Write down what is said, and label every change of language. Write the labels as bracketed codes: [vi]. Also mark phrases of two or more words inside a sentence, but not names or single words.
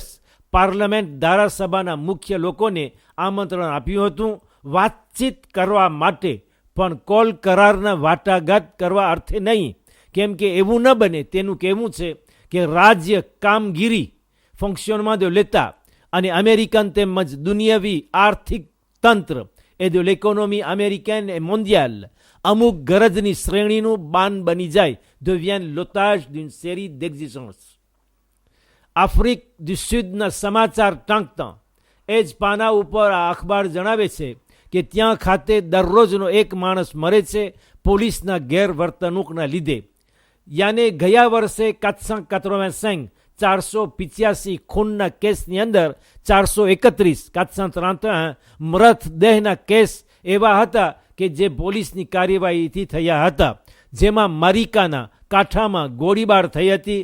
[gu] પાર્લામેન્ટ ધારાસભાના મુખ્ય લોકોને આમંત્રણ આપ્યું હતું વાતચીત કરવા માટે, પણ કોલ કરારના વાટાઘાટ કરવા અર્થે નહીં, કેમ કે એવું ન બને તેનું કહેવું છે કે રાજ્ય કામગીરી ફંક્શનમાં જો લેતા અને અમેરિકન તેમજ દુનિયાવી આર્થિક તંત્ર એ [fr] de l'économie américaine et mondiale [gu] અમુક ગરજની શ્રેણીનું બાન બની જાય, [fr] deviennent l'otage d'une série d'exigences. [gu] આફ્રિક du Sudના સમાચાર ટાંકતા એ જ પાના ઉપર આ અખબાર જણાવે છે કે ત્યાં ખાતે દરરોજનો એક માણસ મરે છે પોલીસના ગેરવર્તણૂકના લીધે. યાને ગયા વર્ષે 485 ખૂનના કેસની અંદર 431 મૃતદેહના કેસ એવા હતા કે જે પોલીસની કાર્યવાહીથી થયા હતા, જેમાં મારિકાના કાંઠામાં ગોળીબાર થઈ હતી.